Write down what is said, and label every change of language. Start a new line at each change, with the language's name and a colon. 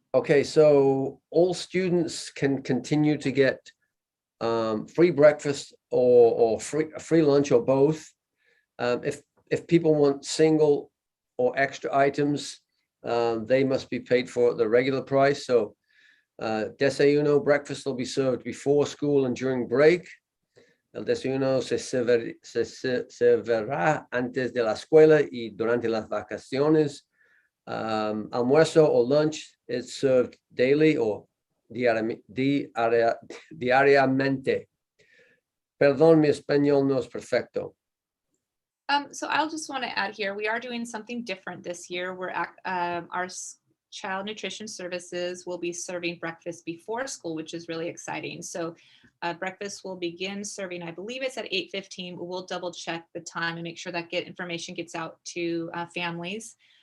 English: Okay, so all students can continue to get free breakfast or free lunch or both. If people want single or extra items, they must be paid for at the regular price. So desayuno, breakfast will be served before school and during break.
Spanish: El desayuno se servirá antes de la escuela y durante las vacaciones.
English: Almuerzo or lunch is served daily or diariamente.
Spanish: Perdón, mi español no es perfecto.
English: So I'll just want to add here, we are doing something different this year. Our child nutrition services will be serving breakfast before school, which is really exciting. So breakfast will begin serving, I believe it's at 8:15. We'll double check the time and make sure that information gets out to families.